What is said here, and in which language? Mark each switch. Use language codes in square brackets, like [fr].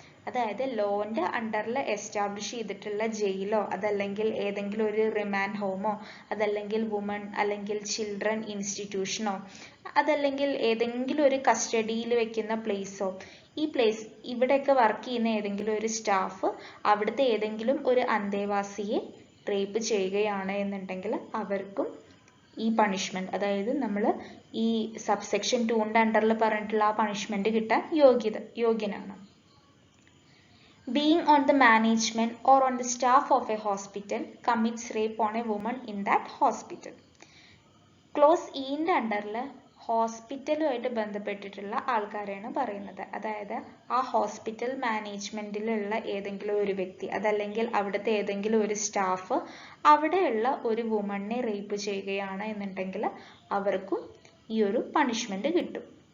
[ml] അതായത് ലോന്റെ അണ്ടറിൽ എസ്റ്റാബ്ലിഷ് ചെയ്തിട്ടുള്ള ജയിലോ അതല്ലെങ്കിൽ ഏതെങ്കിലും ഒരു റിമാൻഡ് ഹോമോ അതല്ലെങ്കിൽ വുമൺ അല്ലെങ്കിൽ ചിൽഡ്രൻ ഇൻസ്റ്റിറ്റ്യൂഷനോ അതല്ലെങ്കിൽ ഏതെങ്കിലും ഒരു കസ്റ്റഡിയിൽ വെക്കുന്ന പ്ലേസോ ഈ പ്ലേസ് ഇവിടെയൊക്കെ വർക്ക് ചെയ്യുന്ന ഏതെങ്കിലും ഒരു സ്റ്റാഫ് അവിടുത്തെ ഏതെങ്കിലും ഒരു അന്തേവാസിയെ റേപ്പ് ചെയ്യുകയാണ് എന്നുണ്ടെങ്കിൽ അവർക്കും ഈ പണിഷ്മെന്റ് അതായത് നമ്മൾ ഈ സബ്സെക്ഷൻ 2ന്റെ അണ്ടറിൽ പറഞ്ഞിട്ടുള്ള ആ പണിഷ്മെന്റ് കിട്ടാൻ യോഗ്യനാണ്. [en] Being on the management or on the staff of a hospital commits rape on a woman in that hospital. [ml] Close ഇന്റെ അണ്ടറിൽ ഹോസ്പിറ്റലുമായിട്ട് ബന്ധപ്പെട്ടിട്ടുള്ള ആൾക്കാരെയാണ് പറയുന്നത്. അതായത് ആ ഹോസ്പിറ്റൽ മാനേജ്മെന്റിലുള്ള ഏതെങ്കിലും ഒരു വ്യക്തി അതല്ലെങ്കിൽ അവിടുത്തെ ഏതെങ്കിലും ഒരു സ്റ്റാഫ് അവിടെയുള്ള ഒരു വുമണിനെ റേപ്പ് ചെയ്യുകയാണ് എന്നുണ്ടെങ്കിൽ അവർക്കും ഈ ഒരു പണിഷ്മെന്റ് കിട്ടും.